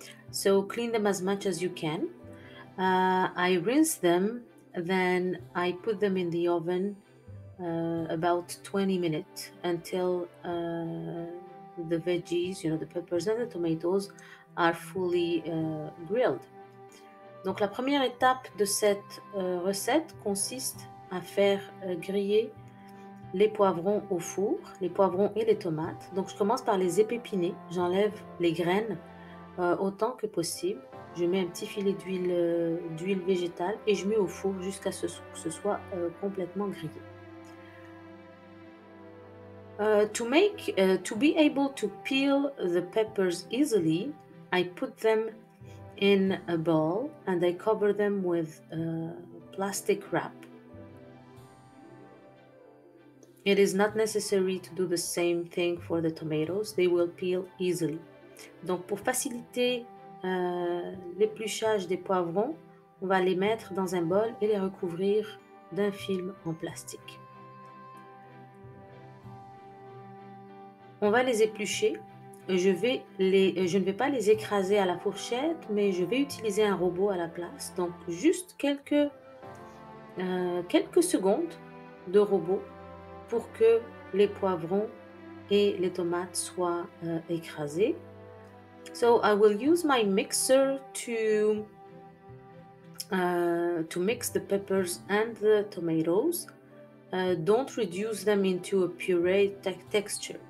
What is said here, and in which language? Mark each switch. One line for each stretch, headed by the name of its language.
English: So clean them as much as you can. I rinse them, then I put them in the oven about 20 minutes until the veggies, the peppers and the tomatoes, are fully grilled.
French: Donc la première étape de cette recette consiste à faire griller les poivrons au four, les poivrons et les tomates. Donc je commence par les épépiner, j'enlève les graines autant que possible. Je mets un petit filet d'huile végétale et je mets au four jusqu'à ce que ce soit complètement grillé.
English: To be able to peel the peppers easily, I put them in a bowl and I cover them with plastic wrap. It is not necessary to do the same thing for the tomatoes. They will peel easily.
French: Donc pour faciliter l'épluchage des poivrons, on va les mettre dans un bol et les recouvrir d'un film en plastique. On va les éplucher. Je ne vais pas les écraser à la fourchette, mais je vais utiliser un robot à la place. Donc juste quelques secondes de robot pour que les poivrons et les tomates soient écrasés.
English: So I will use my mixer to mix the peppers and the tomatoes. Don't reduce them into a puree texture.